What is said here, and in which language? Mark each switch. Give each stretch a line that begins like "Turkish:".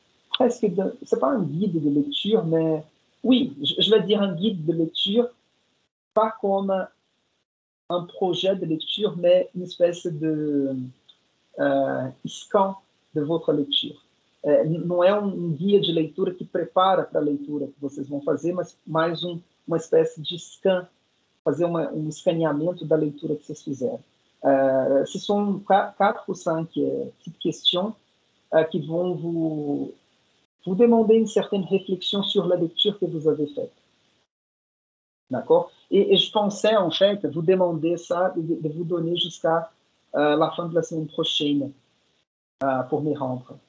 French: presque c'est pas un guide de lecture, mais oui, je vais dire un guide de lecture, pas comme un projet de lecture, mais une espèce de scan de votre lecture.
Portuguese: Não é guia de leitura que prepara para a leitura que vocês vão fazer, mas mais uma espécie de scan, fazer um escaneamento da leitura que vocês fizeram.
French: Ce sont 4 ou 5 petites questions qui vont vous demander une certaine réflexion sur la lecture que vous avez faite. D'accord? Et je pensais, en fait, vous demander ça, de vous donner jusqu'à la fin de la semaine prochaine pour m'y rendre.